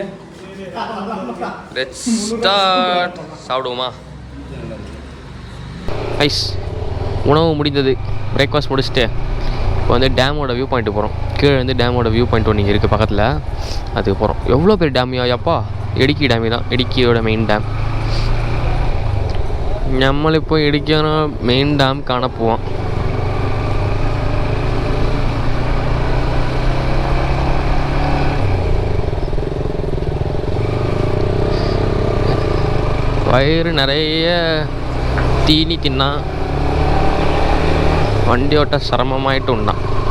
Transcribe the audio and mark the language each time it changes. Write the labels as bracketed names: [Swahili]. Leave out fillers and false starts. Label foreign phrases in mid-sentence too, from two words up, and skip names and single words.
[English] Let's start. [Tamil] சாப்பிடுவோமா கைஸ்? உணவு முடிந்தது. பிரேக்ஃபாஸ்ட் முடிச்சுட்டு இப்போ வந்து டேமோட [English] view pointu [Tamil] போகிறோம். கீழே வந்து டேமோட [English] view point [Tamil] ஒன்று இங்கே இருக்குது பக்கத்தில். அதுக்கு போகிறோம். எவ்வளோ பேர் டேமியா அப்பா? இடுக்கி டேமி தான். இடுக்கியோட [English] main dam. [Malayalam] നമ്മളിപ്പോൾ ഇടുക്കിയാണ് [English] main dam [Malayalam] കാണാൻ പോവാം. [Tamil] வயிறு நிறைய தீனி தின்னா வண்டி ஓட்ட சிரமமாயிட்டு உண்டான்.